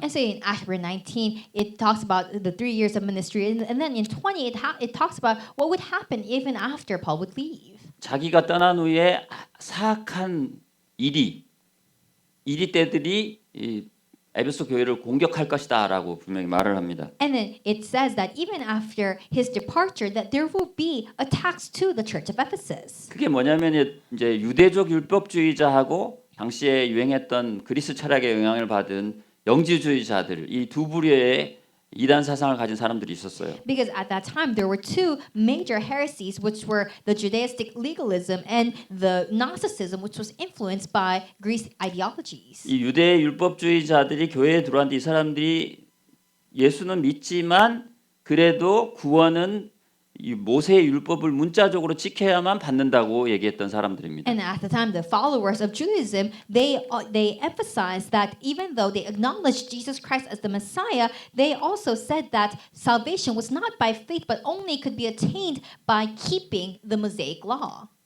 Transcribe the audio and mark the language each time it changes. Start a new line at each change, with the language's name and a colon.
English: And so in Acts 19, it talks about the 3 years of ministry, and then in 20, it talks about what would happen even after Paul would leave.
Korean: 자기가 떠난 후에 사악한 이리떼들이 이 에베소 교회를 공격할 것이다라고 분명히 말을 합니다.
English: And then it says that even after his departure, that there will be attacks to the church of Ephesus.
Korean: 그게 뭐냐면 이제 유대족 율법주의자하고 당시에 유행했던 그리스 철학의 영향을 받은 영지주의자들 이 두 부류의 이단 사상을 가진 사람들이 있었어요.
English: Because at that time there were two major heresies, which were the Judaistic legalism and the Gnosticism, which was influenced by Greek ideologies.
Korean: 이 유대 율법주의자들이 교회에 들어왔는데 이 사람들이 예수는 믿지만 그래도 구원은 이 모세의 율법을 문자적으로 지켜야만 받는다고 얘기했던 사람들입니다.
English: And at the time, the followers of Judaism, they emphasized that even though they acknowledged Jesus Christ as the Messiah, they also said that salvation was not by faith, but only could be attained by keeping the Mosaic law.